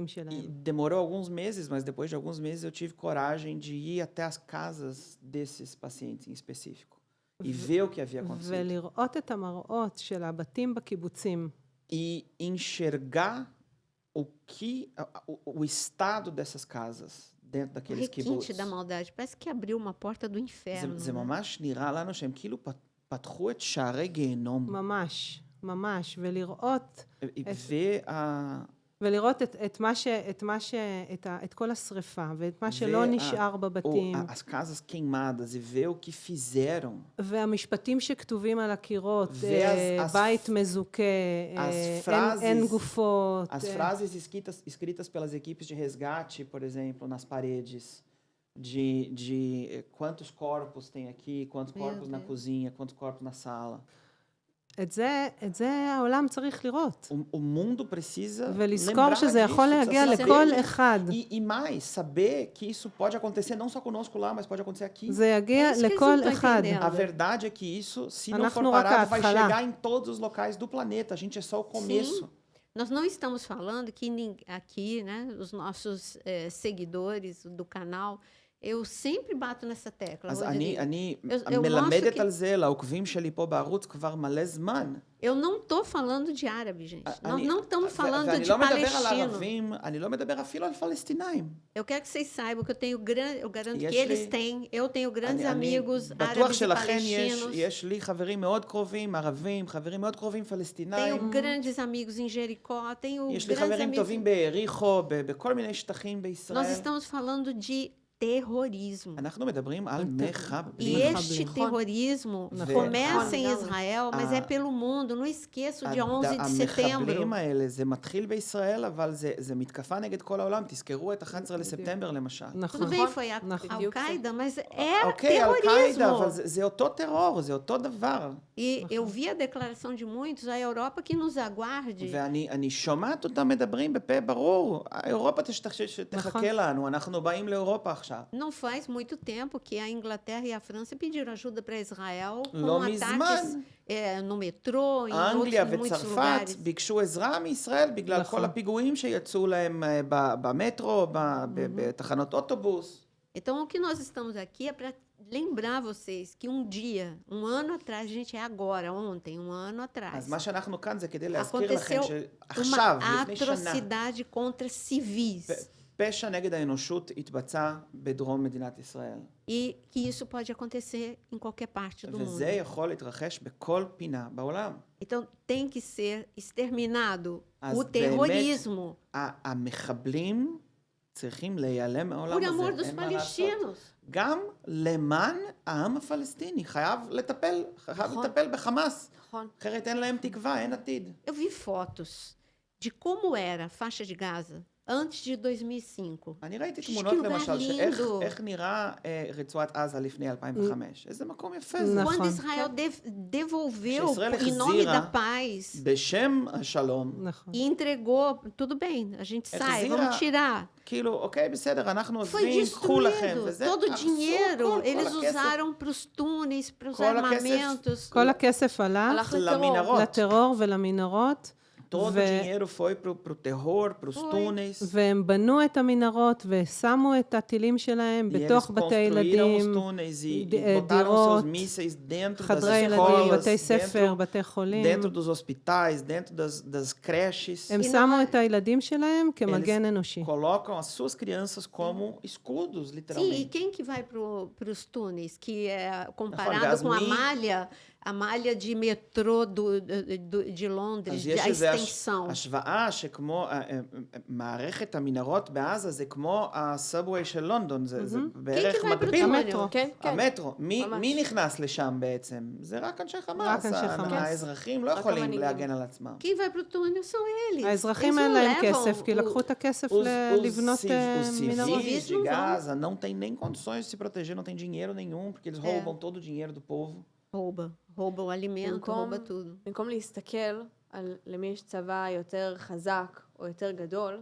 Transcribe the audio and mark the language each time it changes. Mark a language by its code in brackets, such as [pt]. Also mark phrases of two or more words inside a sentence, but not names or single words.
[pt] E [he] שלהם. [pt] demorou alguns meses, mas depois de alguns meses eu tive coragem de ir até as casas desses pacientes em específico e ver o que havia acontecido. [he] ולראות את המראות של הבתים בקיבוצים. [pt] E enxergar o estado dessas casas dentro O daqueles kibbutz. requinte da maldade. Parece que abriu uma porta do inferno. [he] זה [pt] né? [he] ממש נראה לנו שהם כאילו פתחו את שערי גיהנום. ממש, ממש, ולראות ולראות את כל השריפה, ואת מה שלא נשאר בבתים. [pt] as casas queimadas e ver o que fizeram. [he] והמשפטים שכתובים על הקירות, בית מזוכה, אין גופות. [pt] As frases escritas pelas equipes de resgate, por exemplo, nas paredes, de quantos corpos tem aqui, quantos corpos na cozinha, quantos corpos na sala. [he] את זה העולם צריך לראות. [pt] O mundo precisa [he] ולזכור שזה יכול להגיע לכל אחד. [pt] E mais, saber que isso pode acontecer não só conosco lá, mas pode acontecer aqui. [he] זה יגיע לכל אחד. [pt] A verdade é que isso, se não for parado, vai chegar em todos os locais do planeta. A gente é só o começo. Sim. Nós não estamos falando que aqui, né, os nossos seguidores do canal, eu sempre bato nessa tecla. [he] אז אני מלמדת על זה לעוקבים שלי פה בערוץ כבר מלא זמן. [pt] Eu não estou falando de árabe, gente. Nós não estamos falando de palestino. [he] אני לא מדבר אפילו על פלסטינאים. [pt] Eu quero que vocês saibam que eu garanto que eles têm, eu tenho grandes amigos [he] בטוח [pt] árabes e [he] שלכן [pt] palestinos. [he] יש לי חברים מאוד קרובים, ערבים, חברים מאוד קרובים פלסטינאים. [pt] Tenho grandes amigos em Jericó, tenho [he] יש לי [pt] grandes [he] חברים [pt] amigos. [he] טובים ביריחו, בכל מיני שטחים בישראל. [pt] Nós estamos falando de terrorismo. [he] אנחנו מדברים על [pt] E [he] מחבלים. [pt] este terrorismo começa em Israel, mas é pelo mundo. Não esqueça o dia 11 de setembro. [he] המחבלים האלה, זה מתחיל בישראל, אבל זה מתקפה נגד כל העולם. תזכרו את 11 לספטמבר למשל. [pt] Tudo bem, foi a Al-Qaeda, mas é [he] אוקיי, אל-קאעידה, אבל [pt] terrorismo. [he] זה אותו טרור, זה אותו דבר. [pt] E eu vi a declaração de muitos, a Europa que nos aguarde. [he] ואני שומעת אותם מדברים בפה ברור. אירופה תחכה לנו, אנחנו באים לאירופה עכשיו. [pt] Não faz muito tempo que a Inglaterra e a França pediram ajuda para Israel com [he] לא [pt] ataques [he] מזמן. [pt] no metrô, em [he] אנגליה [pt] muitos [he] וצרפת [pt] lugares. [he] bigשו עזרה מישראל בגלל כל הפיגועים שיצאו להם במטרו, בתחנות אוטובוס. [pt] Então, o que nós estamos aqui é para lembrar vocês que um dia, um ano atrás, a gente é agora, ontem, um ano atrás, [he] אז מה שאנחנו כאן זה כדי להזכיר לכם [pt] aconteceu [he] שעכשיו, [pt] uma [he] לפני שנה, [pt] atrocidade contra civis. [he] פשע נגד האנושות התבצע בדרום מדינת ישראל. [pt] E que isso pode acontecer em qualquer parte do mundo. [he] וזה יכול להתרחש בכל פינה בעולם. [pt] Então, tem que ser exterminado [he] אז [pt] o terrorismo. [he] המחבלים צריכים להיעלם מהעולם [pt] Por [he] הזה, [pt] amor dos [he] אין מה לעשות. [pt] palestinos. [he] גם למען העם הפלסטיני, חייב לטפל בחמאס. נכון. אחרת אין להם תקווה, אין עתיד. [pt] Eu vi fotos de como era a faixa de Gaza antes de 2005. [he] אני ראיתי שיש תמונות כאילו למשל, [pt] ליndo. [he] איך נראה רצועת עזה לפני 2005. איזה מקום יפה זה. נכון. [pt] Quando Israel devolveu [he] כשישראל [pt] em nome da [he] החזירה [pt] paz [he] בשם השלום, נכון. [pt] e entregou, tudo bem, a gente sai, [he] החזירה- [pt] vamos tirar. [he] כאילו, אוקיי, בסדר, אנחנו [pt] Foi [he] עוזבים, קחו לכם, [pt] destruído. [he] וזה [pt] Todo o [he] הרסו [pt] dinheiro [he] הכל, [pt] eles [he] כל הכסף, [pt] usaram para os túneis, para os [he] כל הכסף- [pt] armamentos. [he] כל הכסף הלך הלך לטרור. למנהרות. לטרור ולמנהרות, [pt] todo o [he] ו- [pt] dinheiro foi pro terror, pros túneis. [he] והם בנו את המנהרות ושמו את הטילים שלהם [pt] E eles [he] בתוך בתי [pt] construíram os [he] ילדים, [pt] túneis e [he] דירות, [pt] botaram seus mísseis dentro das [he] חדרי ילדים, [pt] escolas, [he] בתי ספר, [pt] dentro, [he] בתי חולים. [pt] dentro dos hospitais, dentro das creches. [he] הם [pt] E [he] שמו [pt] não- [he] את הילדים שלהם כמגן אנושי. [pt] Colocam as suas crianças como escudos, Sim, e literalmente. quem que vai para os túneis? Que é comparado com a malha de metrô de Londres, [he] אז [pt] a [he] יש איזו [pt] extensão. [he] השוואה שכמו מערכת המנהרות בעזה זה כמו הסאבווי של לונדון, זה בערך כן, כן, מקביל. המטרו. כן, כן. המטרו. ממש. מי נכנס לשם בעצם? זה רק אנשי חמאס. אנשי חמאס. האזרחים לא רק יכולים המנהיגים. להגן על עצמם. [pt] Quem vai para o túnel são eles. [he] האזרחים [pt] Eles [he] אין [pt] não [he] להם [pt] levam [he] כסף, כי [pt] o- [he] לקחו את הכסף [pt] Os [he] לבנות מנהרות. [pt] civis de não vão. Gaza não têm nem condições de se proteger, não tem dinheiro nenhum, porque eles roubam todo o dinheiro do povo. rouba o alimento, [he] במקום- [pt] rouba tudo. [he] במקום להסתכל על למי יש צבא יותר חזק או יותר גדול,